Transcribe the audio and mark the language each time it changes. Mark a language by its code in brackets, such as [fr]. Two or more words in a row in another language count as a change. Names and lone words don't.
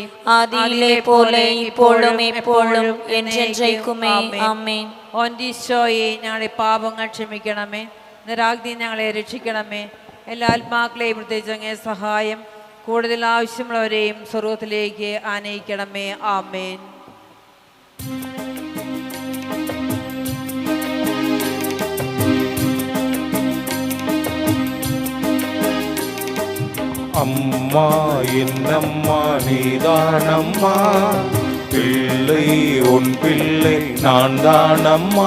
[ml] ആദിയിലെ പോലെ ഇപ്പോഴും എപ്പോഴും എന്നേക്കുമേ. ആമേൻ. ഓൻറ്റീശോയെ ഞങ്ങളുടെ പാപങ്ങൾ ക്ഷമിക്കണമേ, നിരാഗ്നി ഞങ്ങളെ രക്ഷിക്കണമേ. എല്ലാ ആത്മാക്കളെയും പ്രത്യേകിച്ച് അങ്ങേ സഹായം കൂടുതൽ ആവശ്യമുള്ളവരെയും സ്വർഗത്തിലേക്ക് ആനയിക്കണമേ. ആമേൻ. [ta] அம்மா என்னம்மா நீதானம்மா, பிள்ளை உன் பிள்ளை நான் தானம்மா.